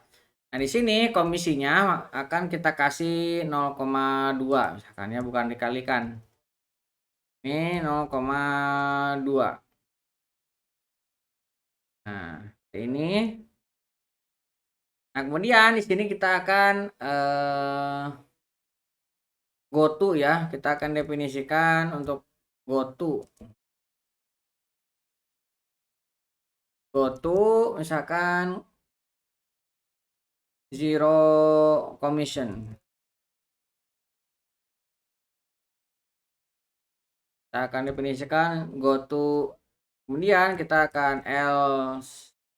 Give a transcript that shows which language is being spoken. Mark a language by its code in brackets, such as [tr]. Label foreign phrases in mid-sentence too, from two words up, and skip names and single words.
[id] Nah, di sini komisinya akan kita kasih 0,2 misalkan ya, bukan dikalikan. Ini 0,2. Nah, ini. Nah, kemudian di sini kita akan [en] go to [id] ya. Kita akan definisikan untuk [en] go to. Go to [id] misalkan [en] zero commission. [id] Kita akan definisikan [en] go to, [id] kemudian kita akan else